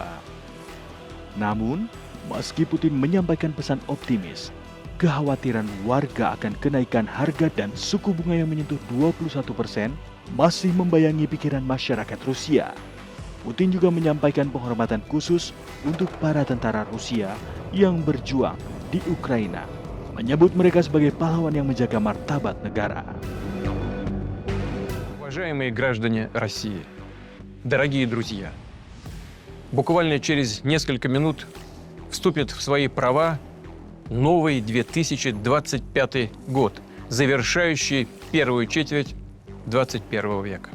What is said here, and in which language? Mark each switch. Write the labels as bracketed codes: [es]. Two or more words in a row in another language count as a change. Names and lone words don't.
[id] Namun, meski Putin menyampaikan pesan optimis, kekhawatiran warga akan kenaikan harga dan suku bunga yang menyentuh 21% masih membayangi pikiran masyarakat Rusia. Putin juga menyampaikan penghormatan khusus untuk para tentara Rusia yang berjuang di Ukraina, menyebut mereka sebagai pahlawan yang menjaga martabat negara. [ru] Уважаемые граждане России, дорогие друзья, буквально через несколько минут вступит в свои права новый 2025 год, завершающий первую четверть 21 века.